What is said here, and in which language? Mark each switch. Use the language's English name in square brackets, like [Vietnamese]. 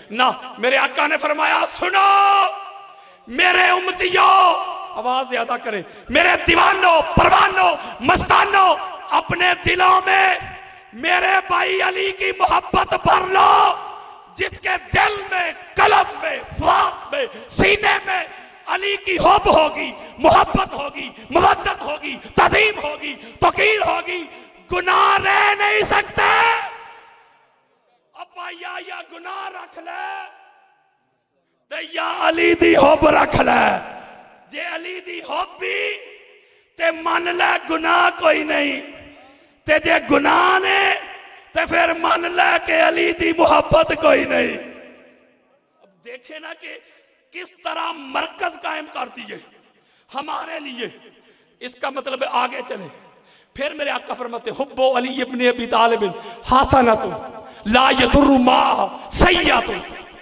[Urdu] نہ، میرے آقا نے فرمایا سنو میرے امتیوں، آواز زیادہ کریں، میرے دیوانوں، پروانوں، مستانوں، اپنے دلوں میں میرے بھائی علی کی محبت بھر لو. جس کے دل میں، قلب میں، فؤاد میں، سینے میں علی کی حب ہوگی، محبت ہوگی، مودت ہوگی، تعظیم ہوگی، توقیر ہوگی، گناہ رہ نہیں سکتے. [Punjabi] ابا یا گناہ رکھ لے تے یا علی دی حب رکھ لے. جے علی دی حب بھی تے من لے گناہ کوئی نہیں، تے جے گناہ نے تے پھر من لے کہ علی دی محبت کوئی نہیں. [Urdu] اب دیکھیں نا کہ کس طرح مرکز قائم کر دیے ہمارے لیے. اس کا مطلب آگے چلے. پھر میرے آقا فرماتے [Arabic] حب علی ابن ابی طالب حسنۃ لا یضر معها سیئۃ.